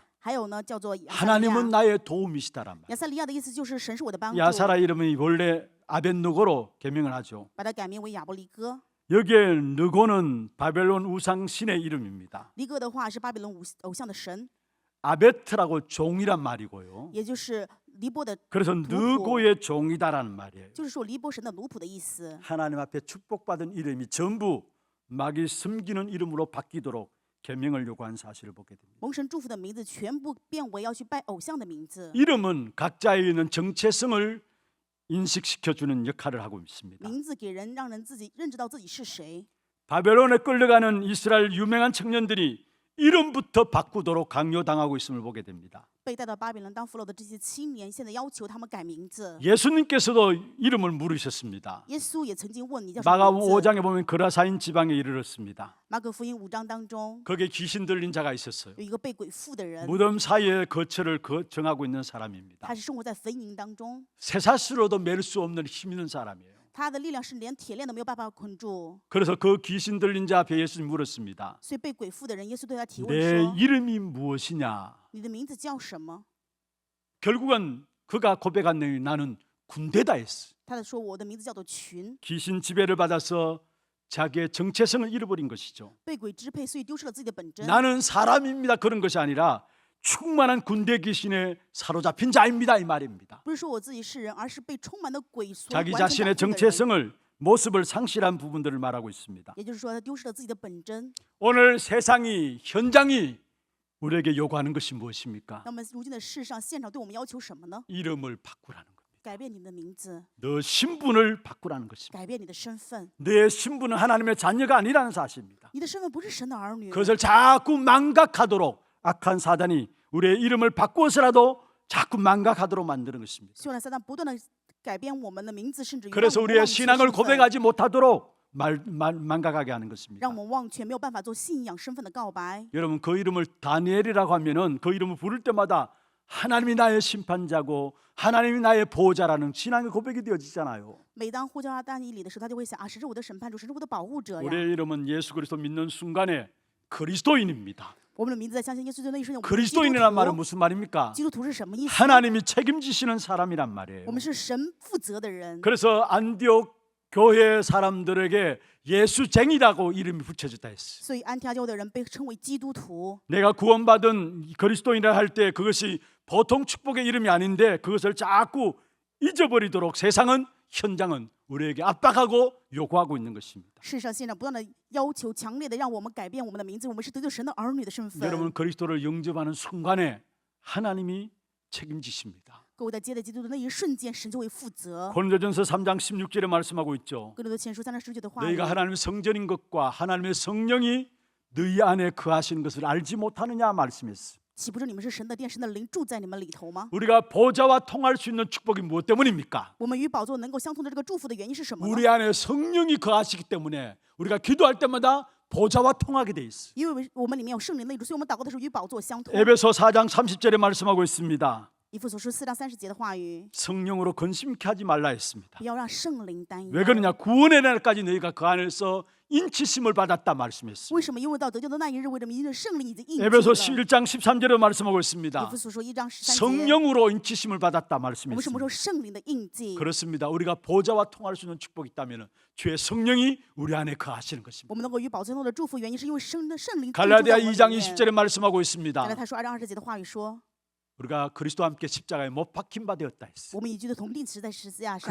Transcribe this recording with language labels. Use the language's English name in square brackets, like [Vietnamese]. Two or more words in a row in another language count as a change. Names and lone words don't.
[Chinese] 还有呢，叫做亚撒利 [Korean] 하나님은 [Chinese] 亚。 [Korean] 나의 도움이시다란 말. [Chinese] 亚撒利亚的意思就是神是我的帮助， [Korean] 야사라 이름이 원래 아벤누고로 개명을 하죠. [Chinese] 把它改名为亚伯利哥。 [Korean] 여기에 느고는 바벨론 우상 신의 이름입니다. [Chinese] 利哥的话是巴比伦偶像的神， [Korean] 아베트라고 종이란 말이고요. [Chinese] 也就是尼波的， [Korean] 그래서 느고의 종이다라는 말이에요. [Chinese] 就是说尼波神的奴仆的意思。 [Korean] 하나님 앞에 축복받은 이름이 전부 마귀 숨기는 이름으로 바뀌도록 계명을 요구한 사실을 보게 됩니다. [Chinese] 蒙神祝福的名字全部变为要去拜偶像的名字。 [Korean] 이름은 각자에 있는 정체성을 인식시켜주는 역할을 하고 있습니다. [Chinese] 名字给人让人自己认知到自己是谁。 [Korean] 바벨론에 끌려가는 이스라엘 유명한 청년들이 이름부터 바꾸도록 강요당하고 있음을 보게 됩니다. [Chinese] 被带到巴比伦当俘虏的这些青年，现在要求他们改名字。 [Korean] 예수님께서도 이름을 물으셨습니다. [Chinese] 耶稣也曾经问你叫什么 [Korean] 마가복음 [Chinese] 名字。 [Korean] 5장에 보면 그라사인 지방에 이르렀습니다. [Chinese] 马可福音5章当中 [Korean] 거기에 귀신 들린 자가 있었어요. [Chinese] 有一个被鬼附的人， [Korean] 무덤 사이에 거처를 정하고 있는 사람입니다. [Chinese] 他是生活在坟茔当中， [Korean] 쇠사슬로도 맬 수 없는 힘 있는 사람이에요. [Chinese] 他的力量是连铁链都没有办法捆住。 [Korean] 그래서 그 귀신 들린 자 앞에 예수님 물었습니다. [Chinese] 所以被鬼附的人，耶稣对他提问 [Korean] 내 [Chinese] 说 [Korean] 이름이 무엇이냐? ：“ [Chinese] 你的名字叫什么 [Korean] 결국은 그가 고백한 내용이 나는 군대다 했어. ？” [Chinese] 他说：“我的名字叫做群， [Korean] 귀신 지배를 받아서 자기의 정체성을 잃어버린 것이죠. [Chinese] 被鬼支配，所以丢失了自己的本真。 [Korean] 나는 사람입니다. 그런 것이 아니라 충만한 군대 귀신에 사로잡힌 자입니다. 이 말입니다. [Chinese] 不是说我自己是人，而是被充满的鬼所 [Korean] 자기 [Chinese] 完全 [Korean] 자신의 [Chinese] 掌控的人。 [Korean] 정체성을 모습을 상실한 부분들을 말하고 있습니다. [Chinese] 也就是说，他丢失了自己的本真。 [Korean] 오늘 세상이 현장이 우리에게 요구하는 것이 무엇입니까? [Chinese] 那么，如今的世上，现场对我们要求什么呢？ [Korean] 이름을 바꾸라는 겁니다. [Chinese] 改变你的名字， [Korean] 너 신분을 바꾸라는 것입니다. [Chinese] 改变你的身份。 [Korean] 내 신분은 하나님의 자녀가 아니라는 사실입니다. [Chinese] 你的身份不是神的儿女， [Korean] 그것을 자꾸 망각하도록 악한 사단이 우리의 이름을 바꾸어서라도 자꾸 망각하도록 만드는 것입니다. [Chinese] 希望撒旦不断的改变我们的名字，甚至于让 [Korean] 그래서 [Chinese] 我们 [Korean] 우리의 [Chinese] 忘却 [Korean] 신앙을 [Chinese] 身份， [Korean] 고백하지 못하도록 망각하게 하는 것입니다. [Chinese] 让我们忘却，没有办法做信仰身份的告白。 [Korean] 여러분 그 이름을 다니엘이라고 하면은 그 이름을 부를 때마다 하나님이 나의 심판자고 하나님이 나의 보호자라는 신앙의 고백이 되어지잖아요. [Chinese] 每当呼叫他但以理的时候，他就会想啊，神是我的审判主，神是我的保护者呀。 [Korean] 우리의 이름은 예수 그리스도 믿는 순간에 그리스도인입니다. [Chinese] 我们的名字在相信耶稣就那一瞬间，我们是基督 [Korean] 그리스도인이란 말은 [Chinese] 徒。 [Korean] 무슨 말입니까? [Chinese] 基督徒是什么意思？ [Korean] 하나님이 책임지시는 사람이란 말이에요. [Chinese] 我们是神负责的人。 [Korean] 그래서 안디옥 교회 사람들에게 예수쟁이라고 이름이 붙여졌다 했어. [Chinese] 所以安提阿教会的人被称为基督徒。 [Korean] 내가 구원받은 그리스도인이라 할 때 그것이 보통 축복의 이름이 아닌데 그것을 자꾸 잊어버리도록 세상은 현장은 우리에게 압박하고 요구하고 있는 것입니다. [Chinese] 事实上，现在不断的要求、强烈的让我们改变我们的名字，我们是得救神的儿女的身份。 [Korean] 여러분 그리스도를 영접하는 순간에 하나님이 책임지십니다. [Chinese] 各位在接待基督的那一瞬间，神就会负责。 [Korean] 고린도전서 3장 16절에 말씀하고 있죠. [Chinese] 哥林多前书3章19节的话语， [Korean] 너희가 하나님의 성전인 것과 하나님의 성령이 너희 안에 거하시는 것을 알지 못하느냐 말씀했어. [Chinese] 岂不是你们是神的殿，神的灵住在你们里头吗？ [Korean] 우리가 보좌와 통할 수 있는 축복이 무엇 때문입니까? [Chinese] 我们与宝座能够相通的这个祝福的原因是什么呢？ [Korean] 우리 안에 성령이 거하시기 때문에 우리가 기도할 때마다 보좌와 통하게 돼 있어. [Chinese] 因为我们里面有圣灵内住，所以我们祷告的时候与宝座相通。 [Korean] 에베소 4장 30절에 말씀하고 있습니다. [Chinese] 以弗所书4章30节的话语， [Korean] 성령으로 근심케 하지 말라 했습니다. [Chinese] 不要让圣灵担忧。 [Korean] 왜 그러냐? 구원의 날까지 너희가 그 안에서 인치심을 받았다 말씀했습니다. [Chinese] 为什么？因为到得救的那一日，为什么？因为圣灵已经印记了。 [Korean] 에베소 11장 13절에 말씀하고 [Chinese] 以 [Korean] 있습니다. [Chinese] 弗所说1章13节， [Korean] 성령으로 인치심을 받았다 [Chinese] 我们什么时 [Korean] 말씀했습니다. [Chinese] 候圣灵的印记？ [Korean] 그렇습니다. 우리가 보좌와 통할 수 있는 축복이 있다면 주의 성령이 우리 안에 거하시는 [Chinese] 我 [Korean] 것입니다. [Chinese] 们能够与宝座中的祝福，原因是因为圣灵住在 [Korean] 갈라디아 [Chinese] 我们里 [Korean] 2장 [Chinese] 面。 [Korean] 20절에 말씀하고 [Chinese] 加拉 [Korean] 있습니다. [Chinese] 太书2章20节的话语说， [Korean] 우리가 그리스도와 함께 십자가에 못 박힌 바 되었다 했어. [Chinese] 我们与基督同定死在十字架上。